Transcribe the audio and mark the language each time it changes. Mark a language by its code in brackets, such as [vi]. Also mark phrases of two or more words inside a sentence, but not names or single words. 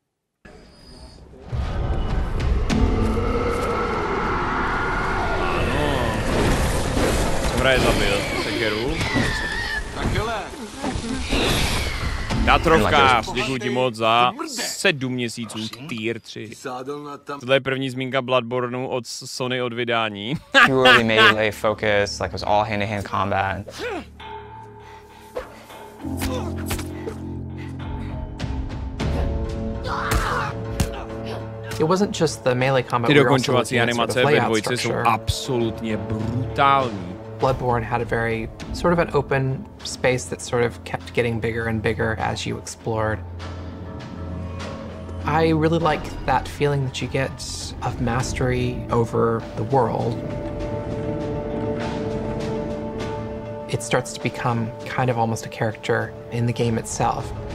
[cs] Ano. Co hraje zabil? Sekeru? Katrovka, děkuji ti moc za 7 měsíců, tier 3. Tohle je první zmínka Bloodborneu od Sony od vydání. [en] Purely melee focus, like it was all hand-to-hand combat. It wasn't just the melee combat. [cs] Ty dokončovací animace ve dvojce jsou absolutně brutální. [en] Bloodborne had a very sort of an open space that sort of kept getting bigger and bigger as you explored. I really like that feeling that you get of mastery over the world. It starts to become kind of almost a character in the game itself.